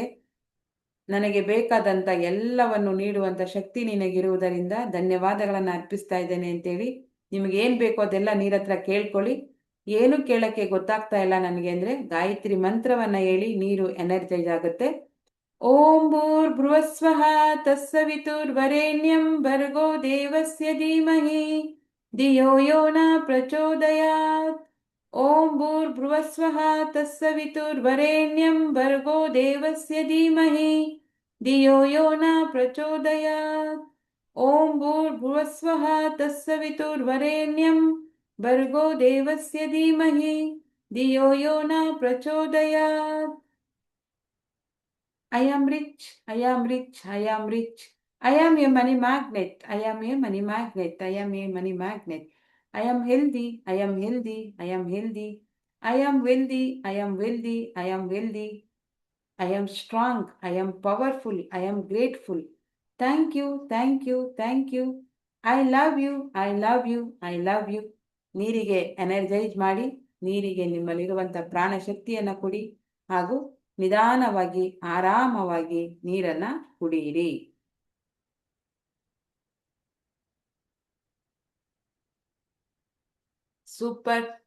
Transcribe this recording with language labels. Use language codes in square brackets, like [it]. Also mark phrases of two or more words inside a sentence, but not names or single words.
[kn] ನನಗೆ ಬೇಕಾದಂಥ ಎಲ್ಲವನ್ನು ನೀಡುವಂಥ ಶಕ್ತಿ ನಿನಗಿರುವುದರಿಂದ ಧನ್ಯವಾದಗಳನ್ನು ಅರ್ಪಿಸ್ತಾ ಇದ್ದೇನೆ ಅಂತೇಳಿ ನಿಮಗೆ ಏನು ಬೇಕೋ ಅದೆಲ್ಲ ನೀರತ್ರ ಕೇಳ್ಕೊಳ್ಳಿ. ಏನು ಕೇಳೋಕ್ಕೆ ಗೊತ್ತಾಗ್ತಾ ಇಲ್ಲ ನನಗೆ ಅಂದರೆ ಗಾಯತ್ರಿ ಮಂತ್ರವನ್ನು ಹೇಳಿ ನೀರು ಎನರ್ಜೈಸ್ ಆಗುತ್ತೆ. [sa] ॐ भूर्भुवस्वः तत्सवितुर्वरेण्यं भर्गो देवस्य धीमहि धियो यो न प्रचोदयात्. ॐ भूर्भुवस्वः तत्सवितुर्वरेण्यं भर्गो देवस्य धीमहि धियो यो न प्रचोदयात्. ॐ भूर्भुवस्वः तत्सवितुर्वरेण्यं भर्गो देवस्य धीमहि धियो यो न प्रचोदयात्. [en] I am rich, I am rich, I am rich. I am a money magnet, I am a money magnet, I am a money magnet. I am healthy, I am healthy, I am healthy. I am wealthy, I am wealthy, I am wealthy. I am strong, I am powerful, I am grateful. Thank you, thank you, thank you. I love you, I love you, I love you. [kn] ನೀರಿಗೆ ಎನರ್ಜೈಸ್ ಮಾಡಿ, ನೀರಿಗೆ ನಿಮ್ಮಲ್ಲಿರುವಂಥ ಪ್ರಾಣ ಶಕ್ತಿಯನ್ನು ಕೊಡಿ ಹಾಗೂ ನಿಧಾನವಾಗಿ ಆರಾಮವಾಗಿ ನೀರನ್ನ ಕುಡಿಯಿರಿ. ಸೂಪರ್.